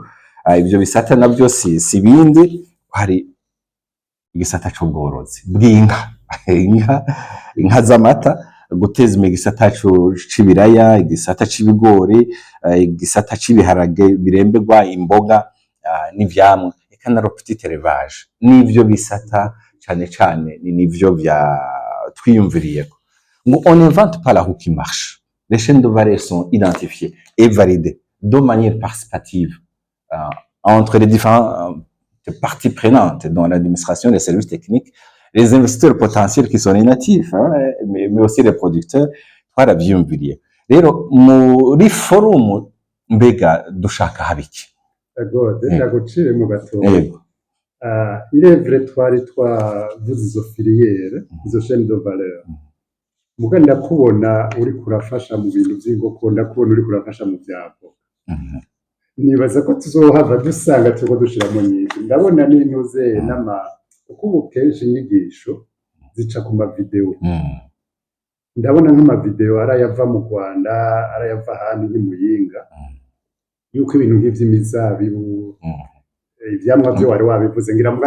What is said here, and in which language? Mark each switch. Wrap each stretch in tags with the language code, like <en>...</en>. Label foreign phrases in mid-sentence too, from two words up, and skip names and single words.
<rn>Ivyo bisata navyo si bindi, hari igisata c'ubworozi bw'inka, inka z'amata, guteza imbere igisata c'ibiraya, igisata c'ibigori, igisata c'ibiharage biremberwa, imboga n'ivyamwa, eka na</rn> <fr>petite élevage.</fr> <rn>N'ivyo bisata cane cane nivyo vya twiyumviriyeko.</rn> <fr>On n'invente pas la roue qui marche. Les chaînes de valeur sont identifiées et validées de manière participative entre les différentes parties prenantes dans l'administration, les services techniques, les investisseurs potentiels qui sont les natifs, mais aussi les producteurs.</fr> <rn>Twaravyumviriye rero muri forum mbega dushaka habiki. Ndagucire mu gatoya.</rn> <fr>Il est vrai</fr> <rn>twari twavuze izo filiere, izo</rn> <fr>chaînes de valeur.</fr> <rn>Muga ndakubona uri kurafasha mu bintu by'inkoko, ndakubona uri kurafasha mu byabo. Nibaza ko tuzohava dusanga tuko dushiramo nyinshi. Ndabona n'intuze uko ubu kenshi inyigisho zica ku mavideo. Ndabona nk'amavideo arayava mu Rwanda, arayava ahandi nk'imuyinga, yuko ibintu nk'ivy'imizabibu, ivyamwa byo wari wabivuze ngira muga</rn>